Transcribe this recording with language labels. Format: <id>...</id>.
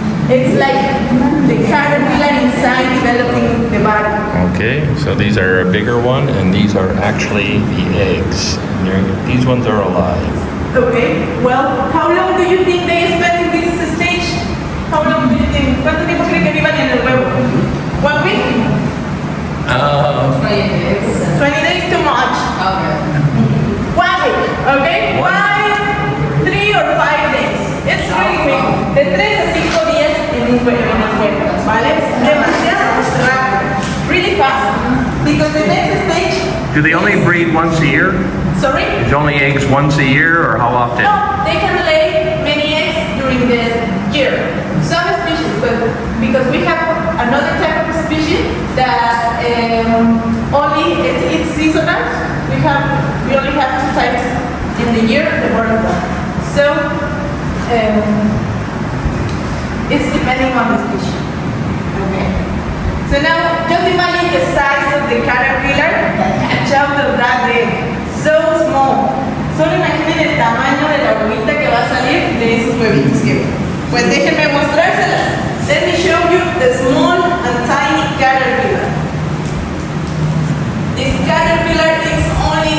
<en>It's like the caterpillar inside developing the body. Okay, so these are a bigger one, and these are actually the eggs. These ones are alive. Okay, well, how long do you think they spend in this stage? How long do you think?</en> <es>¿Cuánto tiempo creen que vivan en el huevo?</es> <en>1 week? 20 days too much. Okay. 1 week, okay? 3 or 5 days. It's really quick.</en> <es>De 3 a 5 días en el huevo, ¿vale? Demasiado rápido.</es> <en>Really fast. Because the next stage. Do they only breed once a year? Sorry? Is only eggs once a year, or how often? No, they can lay many eggs during the year. Some species, but because we have another type of species that only it's seasonal. We only have 2 types in the year, the butterfly. So it's depending on the species. Okay. So now just imagine the size of the caterpillar that hatch out of that egg. So small.</en> <es>Solo imaginen el tamaño de la oruguita que va a salir de esos huevitos que ven. Pues déjenme mostrárselas.</es> <en>Let me show you the small and tiny caterpillar. This caterpillar is only</en>